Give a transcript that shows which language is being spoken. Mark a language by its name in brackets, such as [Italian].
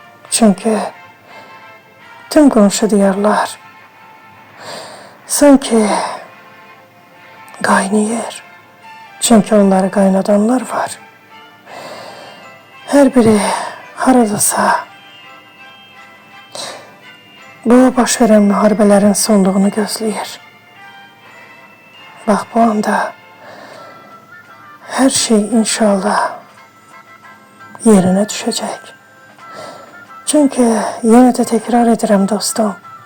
[Azerbaijani] Çünkü tüm qonşu diyarlar sanki qaynayır. Çünkü onları qaynadanlar var. Her biri haradasa bu baş verən müharibələrin sonluğunu gözləyir. [Turkish] Bak bu anda her şey inşallah yerine düşecek. Çünkü yine de tekrar ederim dostum.